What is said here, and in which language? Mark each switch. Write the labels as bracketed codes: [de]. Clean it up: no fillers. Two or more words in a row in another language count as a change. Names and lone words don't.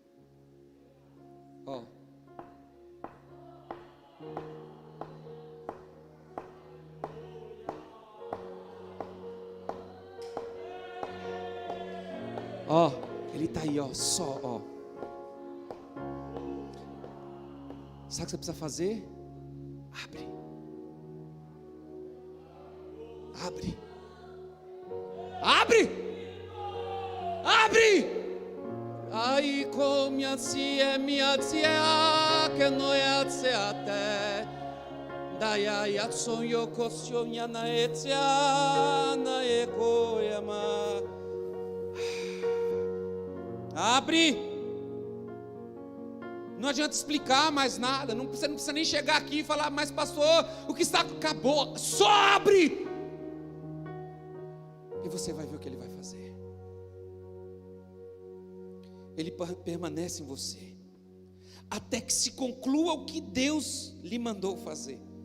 [pt] Ó. Ó, ele está aí, ó, só, ó. Sabe o que você precisa fazer? Abre. Abre. Abre. Abre. Ai, come azie che noi aziate. Dai ai azzonio coscionia na eziana e coema. Abre. Não adianta explicar mais nada. Não precisa nem chegar aqui e falar, mas pastor, o que está acabou. Só abre. E você vai ver o que ele vai fazer. Ele permanece em você até que se conclua o que Deus lhe mandou fazer.